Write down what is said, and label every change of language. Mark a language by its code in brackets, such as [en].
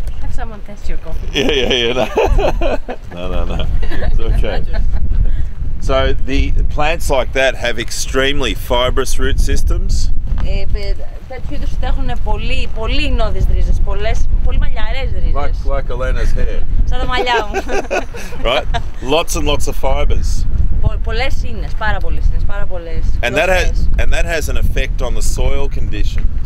[en] Have someone test your coffee. Yeah. No. It's okay. So the plants like that have extremely fibrous root systems. [el] Τέτοιου είδους έχουν πολύ νόδες ρίζες, πολύ μαλλιαρές ρίζες. [en] Like Elena's hair. [el] Σαν τα μαλλιά μου. [en] Right? Lots and lots of fibers. [el] Πολλές ίνες, πάρα πολλές. [en] And that has an effect on the soil condition.